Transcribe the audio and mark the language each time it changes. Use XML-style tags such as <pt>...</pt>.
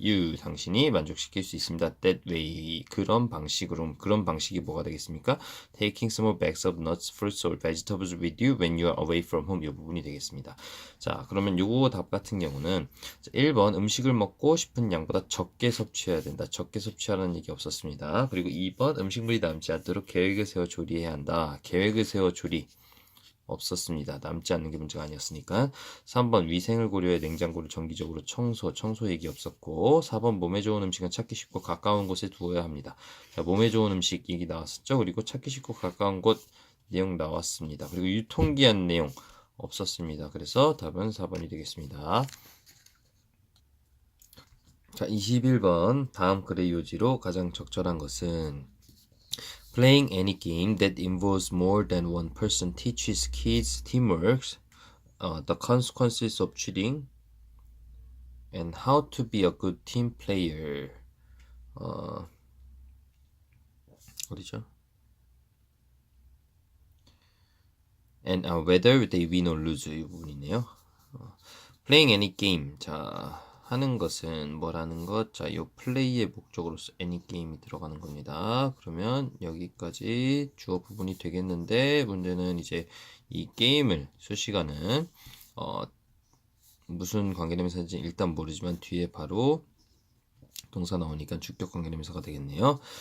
<ko>you 당신이 만족시킬 수 있습니다.</ko> <en>That way</en> <ko>그런 방식이 뭐가 되겠습니까?</ko> <en>Taking small bags of nuts, fruits or vegetables with you when you are away from home</en> <ko>이 부분이 되겠습니다. 자, 그러면 요거 답 같은 경우는 1번 음식을 먹고 싶은 양보다 적게 섭취해야 된다. 적게 섭취하라는 얘기 없었습니다. 그리고 2번 음식물이 남지 않도록 계획을 세워 조리해야 한다. 계획을 세워 조리 없었습니다. 남지 않는 게 문제가 아니었으니까. 3번 위생을 고려해 냉장고를 정기적으로 청소 얘기 없었고 4번 몸에 좋은 음식은 찾기 쉽고 가까운 곳에 두어야 합니다. 자, 몸에 좋은 음식 얘기 나왔었죠. 그리고 찾기 쉽고 가까운 곳 내용 나왔습니다. 그리고 유통기한 내용 없었습니다. 그래서 답은 4번이 되겠습니다. 자, 21번 다음 글의 요지로 가장 적절한 것은</ko> <en>Playing any game that involves more than one person teaches kids teamwork, the consequences of cheating, and how to be a good team player.</en> <ko>어디죠?</ko> <en>And whether they win or lose</en> <ko>이 부분이네요.</ko> <en>Playing any game.</en> <ko>자, 하는 것은 뭐라는 것? 자, 요 플레이의 목적으로서 any 게임이 들어가는 겁니다. 그러면 여기까지 주어 부분이 되겠는데 문제는 이제 이 게임을 수식하는 무슨 관계대명사인지 일단 모르지만 뒤에 바로 동사 나오니까 주격 관계대명사가 되겠네요.</ko>